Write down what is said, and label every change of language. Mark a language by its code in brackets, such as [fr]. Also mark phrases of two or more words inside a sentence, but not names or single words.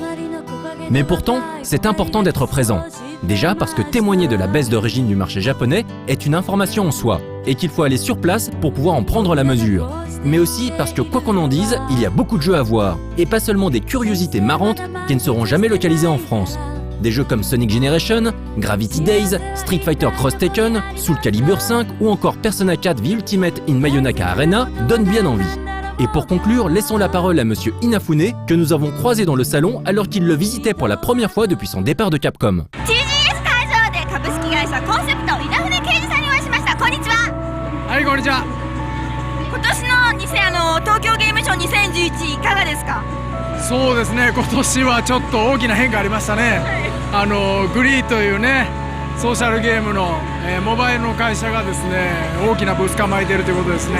[fr] Mais pourtant, c'est important d'être présent. Déjà parce que témoigner de la baisse d'origine du marché japonais est une information en soi et qu'il faut aller sur place pour pouvoir en prendre la mesure. Mais aussi parce que quoi qu'on en dise, il y a beaucoup de jeux à voir et pas seulement des curiosités marrantes qui ne seront jamais localisées en France. Des jeux comme Sonic Generation, Gravity Days, Street Fighter Cross Tekken, Soul Calibur 5 ou encore Persona 4 The Ultimate in Mayonaka Arena donnent bien envie. Et pour conclure, laissons la parole à monsieur Inafune que nous avons croisé dans le salon alors qu'il le visitait pour la première fois depuis son départ de Capcom. [ja] グリーというねソーシャルゲームの、モバイルの会社がですね大きなブース構えているということですね。